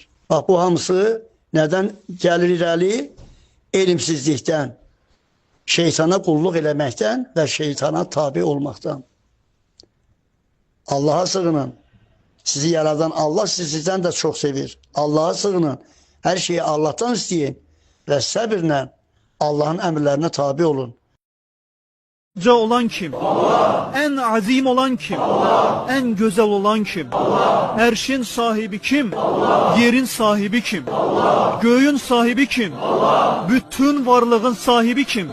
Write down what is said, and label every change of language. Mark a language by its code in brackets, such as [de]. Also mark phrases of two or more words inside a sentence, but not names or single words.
[az] Bax, bu hamısı nədən gəlir irəli? Elmsizlikdən, şeytana qulluq eləməkdən və şeytana tabi olmaqdan. Allah'a sığının. Sizi yaradan Allah sizdən də çox sevir. Allah'a sığının. Hər şeyi Allah'tan istəyin və səbirlə Allah'ın əmrlərinə tabi olun. [tr] Olan kim? Allah. En azim olan kim? Allah. En güzel olan kim? Allah. Erşin sahibi kim? Allah. Yerin sahibi kim? Allah. Göğün sahibi kim? Allah. Bütün varlığın sahibi kim?